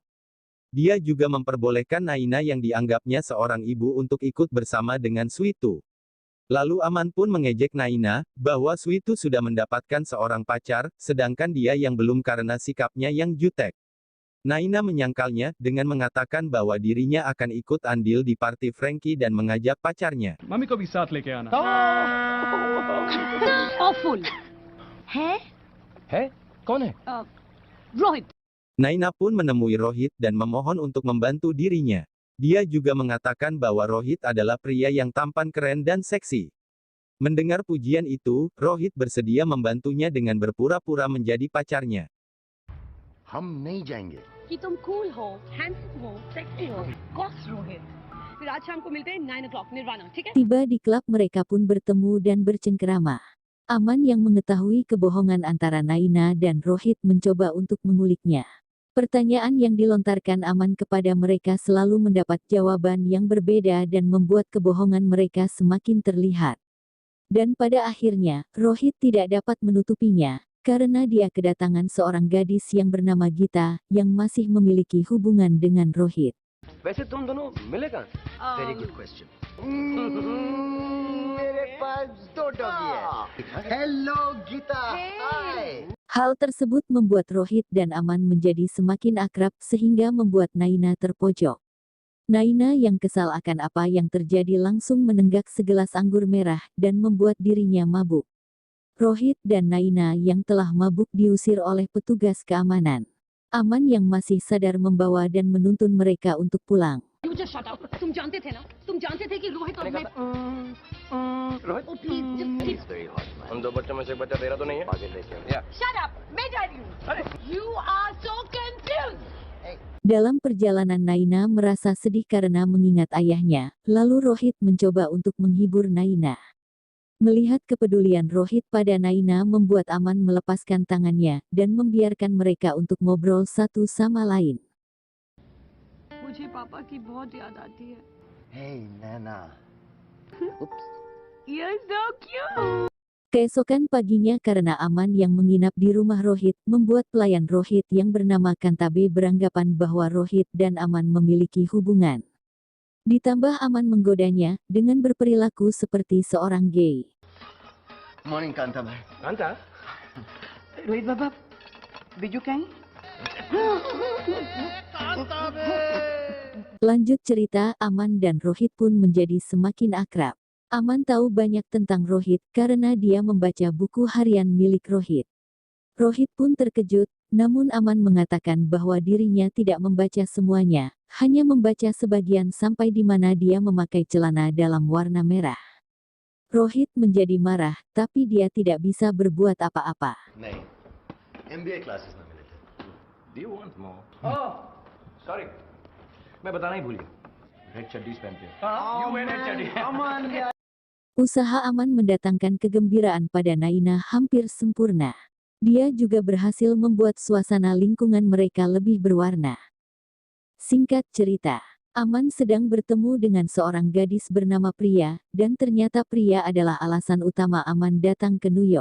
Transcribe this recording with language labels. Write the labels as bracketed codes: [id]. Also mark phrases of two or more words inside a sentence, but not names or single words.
[id] Dia juga memperbolehkan Naina yang dianggapnya seorang ibu untuk ikut bersama dengan Suitu. Lalu Aman pun mengejek Naina, bahwa Suitu sudah mendapatkan seorang pacar, sedangkan dia yang belum karena sikapnya yang jutek. Naina menyangkalnya, dengan mengatakan bahwa dirinya akan ikut andil di party Frankie dan mengajak pacarnya. [hi] मम्मी को भी साथ लेके आना Awful. है? है कौन है Rohit. [id] Naina pun menemui Rohit dan memohon untuk membantu dirinya. Dia juga mengatakan bahwa Rohit adalah pria yang tampan keren dan seksi. Mendengar pujian itu, Rohit bersedia membantunya dengan berpura-pura menjadi pacarnya. [hi] हम नहीं जाएंगे कि तुम cool हो, handsome हो, sexy हो. Cox रोहित. फिर आज शाम को मिलते हैं 9 o'clock निर्वाणा, ठीक है? [id] Tiba di klub mereka pun bertemu dan bercengkerama. Aman yang mengetahui kebohongan antara Naina dan Rohit mencoba untuk menguliknya. Pertanyaan yang dilontarkan Aman kepada mereka selalu mendapat jawaban yang berbeda dan membuat kebohongan mereka semakin terlihat. Dan pada akhirnya, Rohit tidak dapat menutupinya, karena dia kedatangan seorang gadis yang bernama Gita, yang masih memiliki hubungan dengan Rohit. [hi] वैसे तुम दोनों मिले कहाँ [en] very good question [hi] मेरे पास दो डॉगी है हेलो गीता हाय [id] Hal tersebut membuat Rohit dan Aman menjadi semakin akrab sehingga membuat Naina terpojok. Naina yang kesal akan apa yang terjadi langsung menenggak segelas anggur merah dan membuat dirinya mabuk. Rohit dan Naina yang telah mabuk diusir oleh petugas keamanan. Aman yang masih sadar membawa dan menuntun mereka untuk pulang. [en] You just shut up. [hi] तुम जानते थे ना? तुम जानते थे कि रोहित और मैं. रोहित [en] Oh please, just please. very hot [hi] उन दो बच्चों में से एक बच्चा तेरा तो नहीं है आगे लेके आओ। या [en] Shut up. [hi] मैं जा रही हूँ. [en] You are so confused. [id] Dalam perjalanan Naina merasa sedih karena mengingat ayahnya, lalu Rohit mencoba untuk menghibur Naina. Melihat kepedulian Rohit pada Naina membuat Aman melepaskan tangannya, dan membiarkan mereka untuk ngobrol satu sama lain. [hi] मुझे पापा की बहुत याद आती है. हे नैना Oops. [en] You're so cute. [id] Keesokan paginya karena Aman yang menginap di rumah Rohit, membuat pelayan Rohit yang bernama Kantabe beranggapan bahwa Rohit dan Aman memiliki hubungan. Ditambah Aman menggodanya, dengan berperilaku seperti seorang gay. [hi] मॉर्निंग कांता भाई कांता रोहित बाबा, बिजू कहीं? [id] Lanjut cerita, Aman dan Rohit pun menjadi semakin akrab. Aman tahu banyak tentang Rohit karena dia membaca buku harian milik Rohit. Rohit pun terkejut, namun Aman mengatakan bahwa dirinya tidak membaca semuanya, hanya membaca sebagian sampai di mana dia memakai celana dalam warna merah. Rohit menjadi marah, tapi dia tidak bisa berbuat apa-apa. [hi] नहीं [en] MBA classes [hi] में मिले थे [en] Do you want more? Oh, sorry. [hi] मैं बताना ही भूल गया. रेड चड्डीज पहनते हो. [en] You wear red चड्डी. [id] Usaha Aman mendatangkan kegembiraan pada Naina hampir sempurna. Dia juga berhasil membuat suasana lingkungan mereka lebih berwarna. Singkat cerita, Aman sedang bertemu dengan seorang gadis bernama Priya, dan ternyata Priya adalah alasan utama Aman datang ke New York.